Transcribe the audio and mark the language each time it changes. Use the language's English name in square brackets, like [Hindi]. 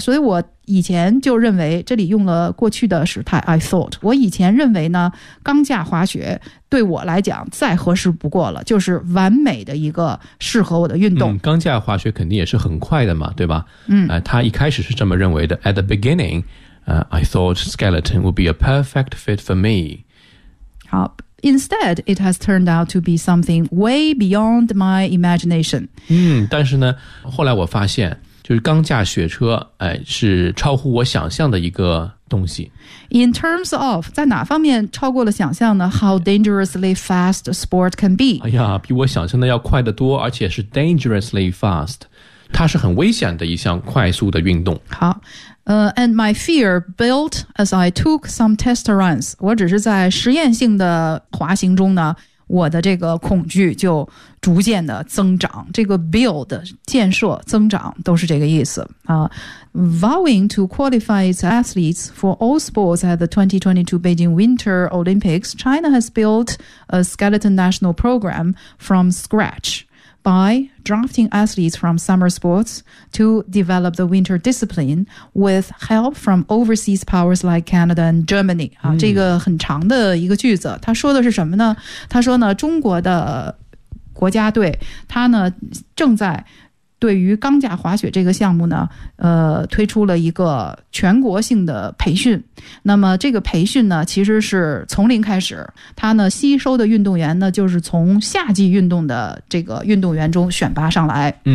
[Chinese] 所以我以前就认为，这里用了过去的时态 [English] I thought. [Chinese] 我以前认为呢，钢架滑雪对我来讲再合适不过了，就是完美的一个适合我的运动。钢架滑雪肯定也是很快的嘛，对吧？他一开始是这么认为的。 [English] At the beginning,I thought skeleton would be a perfect fit for me. Instead, it has turned out to be something way beyond my imagination. [Chinese] 但是呢，后来我发现，就是钢架雪车，是超乎我想象的一个东西。 [English] In terms of, [Chinese] 在哪方面超过了想象呢？ [English] How dangerously fast a sport can be. [Chinese] 哎呀，比我想象的要快得多，而且是 [English] dangerously fast. [Chinese] 它是很危险的一项快速的运动。好。 [English] And my fear built as I took some test runs. [Chinese] 我只是在实验性的滑行中呢，我的这个恐惧就逐渐的增长。这个 build 建设增长都是这个意思啊。 [English] Vowing to qualify its athletes for all sports at the 2022 Beijing Winter Olympics, China has built a skeleton national program from scratch. By drafting athletes from summer sports to develop the winter discipline with help from overseas powers like Canada and Germany. [Chinese] 这个很长的一个句子，他说的是什么呢？他说呢，中国的国家队，他呢正在对于钢架滑雪这个项目呢，推出了一个全国性的培训。那么这个培训呢，其实是从零开始。它呢，吸收的运动员呢，就是从夏季运动的这个运动员中选拔上来。